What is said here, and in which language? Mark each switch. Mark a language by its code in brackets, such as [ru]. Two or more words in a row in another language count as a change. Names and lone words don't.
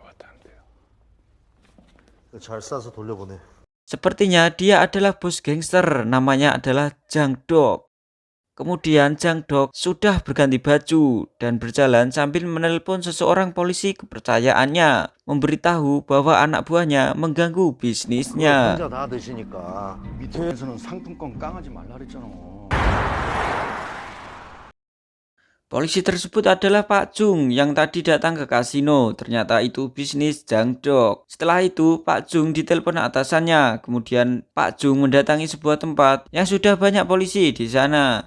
[id] Sepertinya dia adalah bos gangster, namanya adalah Jang Dok. Kemudian Jang Dok sudah berganti baju dan berjalan sambil menelpon seseorang polisi kepercayaannya, memberitahu bahwa anak buahnya mengganggu bisnisnya. [ko] 혼자 다 드시니까 밑에서는 상품권 깡하지 말라 그랬잖아. [id] Polisi tersebut adalah Pak Jung yang tadi datang ke kasino. Ternyata itu bisnis Jang Dok. Setelah itu Pak Jung ditelepon atasannya. Kemudian Pak Jung mendatangi sebuah tempat yang sudah banyak polisi di sana.